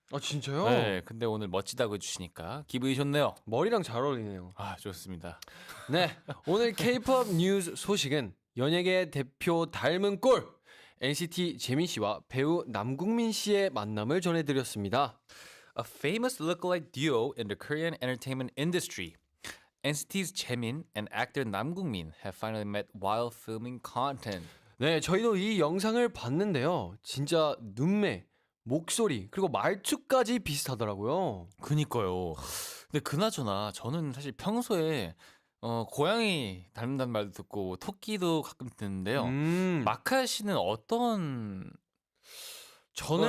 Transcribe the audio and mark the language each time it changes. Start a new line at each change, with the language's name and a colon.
Korean: 아 진짜요? 네. 근데 오늘 멋지다고 해주시니까 기분이 좋네요. 머리랑 잘 어울리네요. 아, 좋습니다. 네, 오늘 K-pop 뉴스 소식은 연예계 대표 닮은 꼴 NCT 재민 씨와 배우 남궁민 씨의 만남을 전해드렸습니다.
English: A famous lookalike duo in the Korean entertainment industry. NCT's Jaemin and actor Nam Kung-min have finally met while filming content.
Korean: 네, 저희도 이 영상을 봤는데요. 진짜 눈매, 목소리, 그리고 말투까지 비슷하더라고요. 그니까요. 근데 그나저나 저는 사실 평소에 고양이 닮는다는 말도 듣고 토끼도 가끔 듣는데요. 마카 씨는 어떤 저는